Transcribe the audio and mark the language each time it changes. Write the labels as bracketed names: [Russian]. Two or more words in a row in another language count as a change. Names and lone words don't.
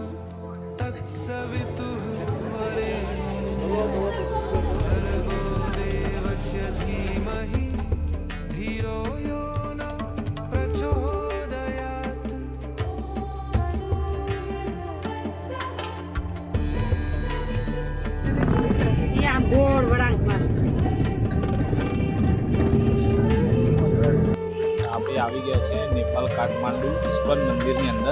[Sanskrit] तत्सवितुर्वरेण्यं भर्गो देवस्य धीमहि धियो यो न प्रचोदयात्. [Gujarati] આપણે આવી ગયા છે નેપાળ કાઠમાંડુ ઇસ્કોન મંદિરની અંદર.